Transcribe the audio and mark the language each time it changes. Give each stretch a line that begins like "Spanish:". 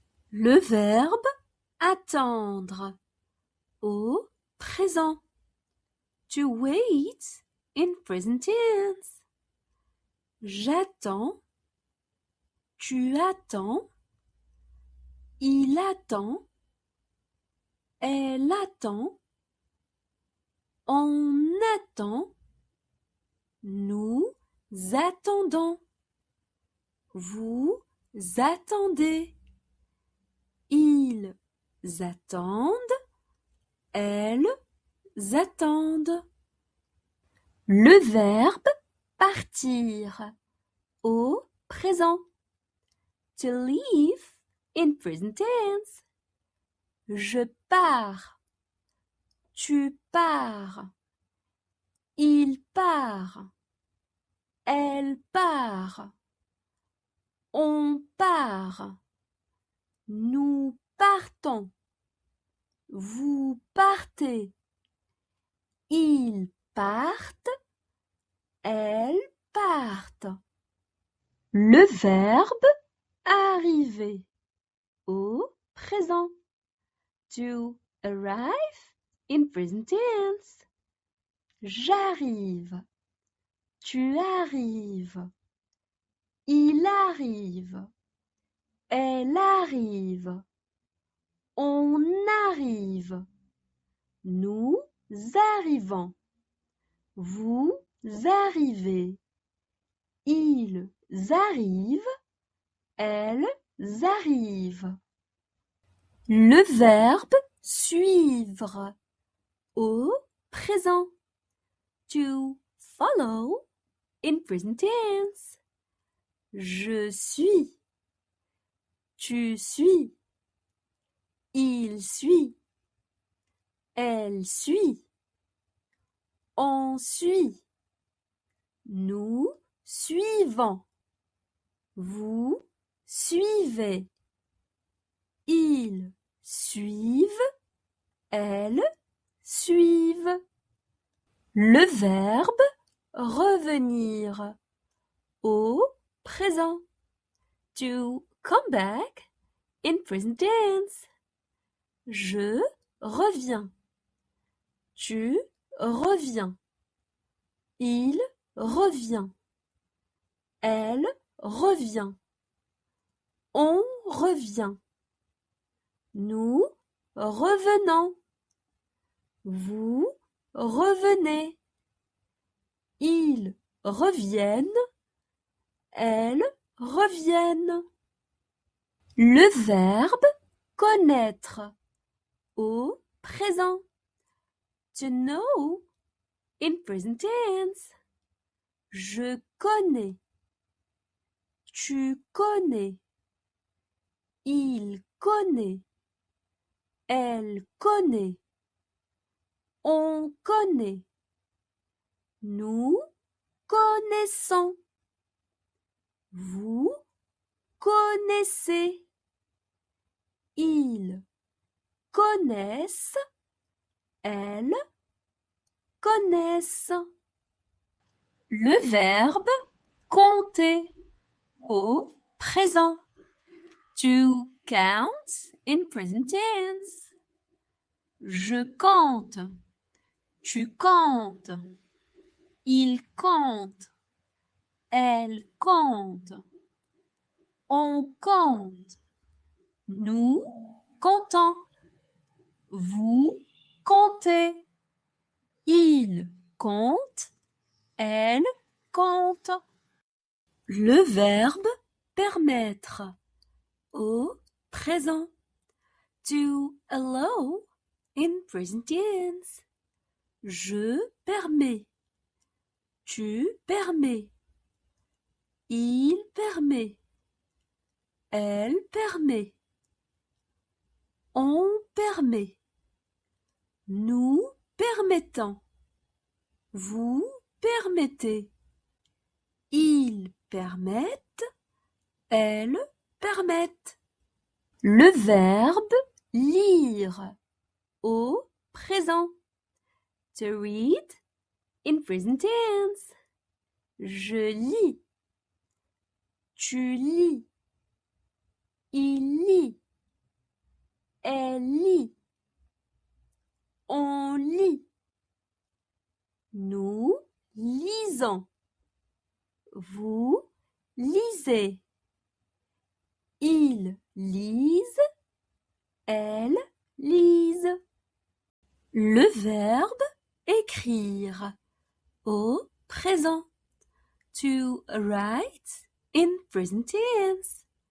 French: Le verbe attendre au présent.
English: To wait in present tense.
French: J'attends. Tu attends. Il attend. Elle attend. On attend. Nous attendons. Vous attendez. Ils attendent. elles attendent. Le verbe partir au présent.
English: To leave in present tense.
French: Je pars. Tu pars. Il part. Elle part. On part. Nous partons. Vous partez. Ils partent. Elles partent. Le verbe arriver au présent.
English: To arrive in present tense.
French: J'arrive. Tu arrives. Il arrive. Elle arrive. On arrive. Nous arrivons. Vous arrivez. Ils arrivent. Elles arrivent. Le verbe suivre au présent.
English: To follow in present tense.
French: Je suis. Tu suis. Il suit. Elle suit. On suit. Nous suivons. Vous suivez. Ils suivent. Elles suivent. Le verbe revenir au présent.
English: To come back in present tense.
French: Je reviens. Tu reviens. Il revient. Elle revient. On revient. Nous revenons. Vous revenez. Ils reviennent. Elles reviennent. Le verbe connaître au présent.
English: To know in present tense.
French: Je connais. Tu connais. Il connaît. Elle connaît. On connaît. Nous connaissons. Vous connaissez. Ils connaissent. Elles connaissent. Le verbe compter au présent.
English: To count in present tense.
French: Je compte. Tu comptes. Il compte. Elle compte. On compte. Nous comptons. Vous comptez. Il compte. Elle compte. Le verbe permettre au présent.
English: To allow in present tense.
French: Je permets. Tu permets. Il permet. Elle permet. On permet. Nous permettons. Vous permettez. Ils permettent. Elles permettent. Le verbe lire au présent.
English: To read in present tense.
French: Je lis. Tu lis. Il lit. Elle lit. On lit. Nous lisons. Vous lisez. Ils lisent. Elles lisent. Le verbe écrire au présent.
English: To write in present tense.